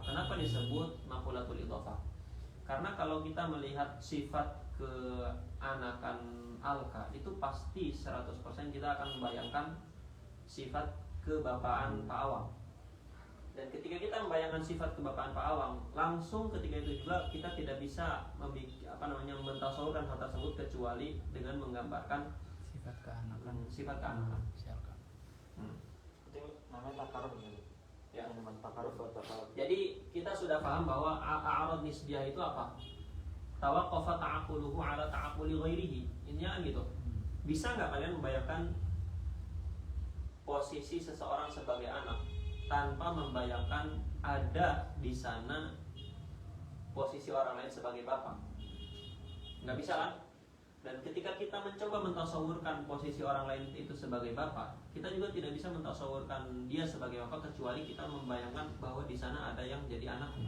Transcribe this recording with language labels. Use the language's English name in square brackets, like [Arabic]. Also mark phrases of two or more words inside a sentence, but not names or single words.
[Indonesian] Kenapa disebut [Arabic] maqulatul idhafah? [Indonesian] Karena kalau kita melihat sifat keanakan Alka, itu pasti 100% kita akan membayangkan sifat kebapaan Pak Awang. Dan ketika kita membayangkan sifat kebapaan Pak Awang, langsung ketika itu juga kita tidak bisa mentasawurkan hal tersebut kecuali dengan menggambarkan Sifat keanakan. Sifat keanakan. Sialkan. Itu namanya takaruf gitu. Ya. Takaruf atau takaruf. Jadi kita sudah paham bahwa [Arabic] a'arad nisbiyah [Indonesian] itu apa? [Arabic] Tawaqqafa ta'aquluhu ala ta'aquli ghairihi. [Indonesian] Intinya gitu. Bisa nggak kalian membayangkan posisi seseorang sebagai anak tanpa membayangkan ada di sana posisi orang lain sebagai bapak? Nggak bisa kan? Dan ketika kita mencoba mentasawurkan posisi orang lain itu sebagai bapak, kita juga tidak bisa mentasawurkan dia sebagai bapak kecuali kita membayangkan bahwa di sana ada yang jadi anaknya.